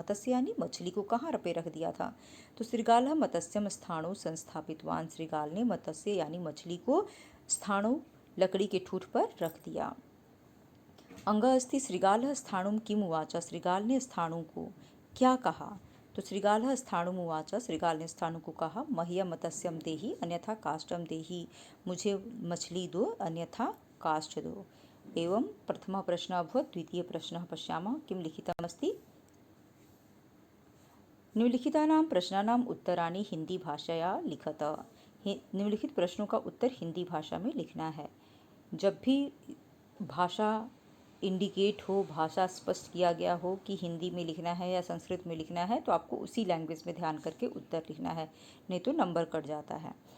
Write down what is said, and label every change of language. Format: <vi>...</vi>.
<hi>मत्स्य यानी मछली को कहाँ पे रख दिया था। तो</hi> <sa>शृगालः मत्स्यम स्थाणु संस्थापितवान,</sa> <hi>शृगाल ने मत्स्य यानी मछली को स्थाणु लकड़ी के ठूठ पर रख दिया।</hi> <sa>अंग अस्ति शृगालः स्थाणुम किम उवाच,</sa> <hi>शृगाल ने स्थाणु को क्या कहा।</hi> <sa>तो शृगालः स्थाणुम उवाच,</sa> <hi>शृगाल ने स्थाणु को कहा</hi> <sa>मह्यम मत्स्यम देहि अन्यथा काष्ठम देहि,</sa> <hi>मुझे मछली दो अन्यथा काष्ठ दो।</hi> <sa>एवं प्रथमः प्रश्नः अभवत्। द्वितीय प्रश्नः पश्यामः किं लिखितमस्ति। निम्नलिखितानां प्रश्नानाम् उत्तराणि हिंदी भाषया लिखत।</sa> <hi>निम्नलिखित प्रश्नों का उत्तर हिंदी भाषा में लिखना है। जब भी भाषा इंडिकेट हो, भाषा स्पष्ट किया गया हो कि हिंदी में लिखना है या संस्कृत में लिखना है, तो आपको उसी लैंग्वेज में ध्यान करके उत्तर लिखना है, नहीं तो नंबर कट जाता है।</hi>